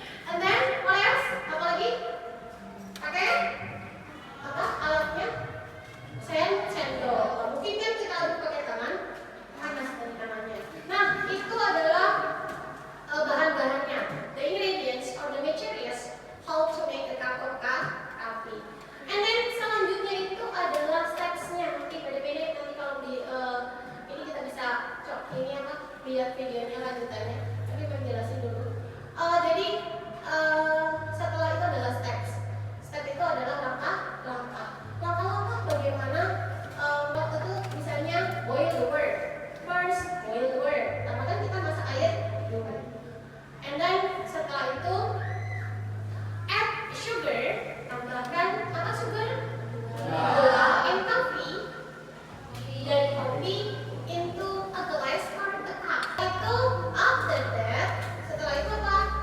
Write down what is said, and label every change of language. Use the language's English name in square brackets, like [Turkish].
[English] And then what else? [Indonesian] Apa lagi? Pakai apa? Alatnya? Sendok. Mungkin kan kita aduk pakai tangan, panas dari tangannya. Nah, itu adalah bahan-bahannya. [English] The ingredients or the materials how to make a cup of coffee. And then [Indonesian] selanjutnya itu adalah steps-nya. Nanti pendek-pendek nanti kalau di ini kita bisa ini apa? Lihat videonya lanjutannya. Tapi menjelasin dulu. Jadi setelah itu adalah steps. Step itu adalah langkah-langkah. Langkah-langkah bagaimana waktu itu misalnya [English] boil the water. First boil the water. [Indonesian] Pertama kan kita masak air dulu. [English] And then [Indonesian] setelah itu [English] add sugar. [Indonesian] Tambahkan apa sugar? Gula [English] in coffee. [Indonesian] Dan kopi [English] into a glass or a cup. [Indonesian] Itu [English] after that, [Indonesian] setelah itu apa?